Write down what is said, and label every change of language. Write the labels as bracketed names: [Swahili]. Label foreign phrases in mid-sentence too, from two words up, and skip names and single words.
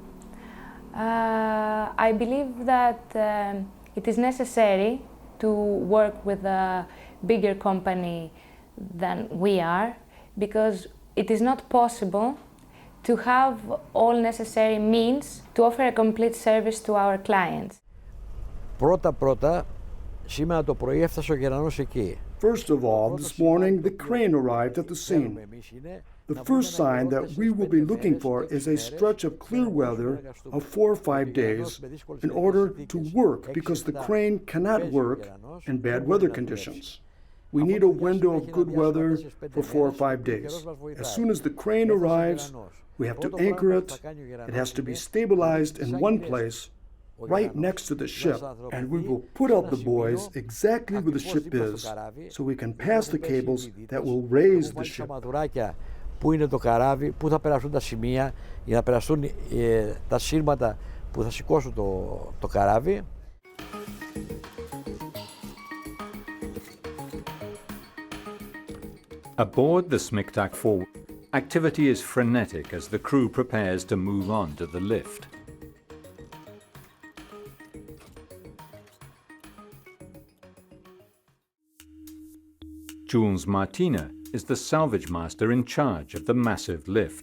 [English] I believe that it is necessary to work with a bigger company than we are, because it is not possible to have all necessary means to offer a complete service to our clients. [Greek] Πρώτα, σήμερα το πρωί έφτασε ο Γερανός εκεί. [English] First of all, this morning, the crane arrived at the scene. The first sign that we will be looking for is a stretch of clear weather of 4 or 5 days in order to work, because the crane cannot work in bad weather conditions. We need a window of good weather for 4 or 5 days. As soon as the crane arrives, we have to anchor it. It has to be stabilized in one place, right next to the ship, and we will put out the buoys exactly where the ship is, so we can pass the cables that will raise the ship. [Greek] Πού είναι το καράβι, πού θα περάσουν τα σημεία για να περαστούν τα σύρματα που θα σηκώσουν το καράβι. [English] Aboard the Smiktak 4, activity is frenetic as the crew prepares to move on to the lift. Jules Martina is the salvage master in charge of the massive lift.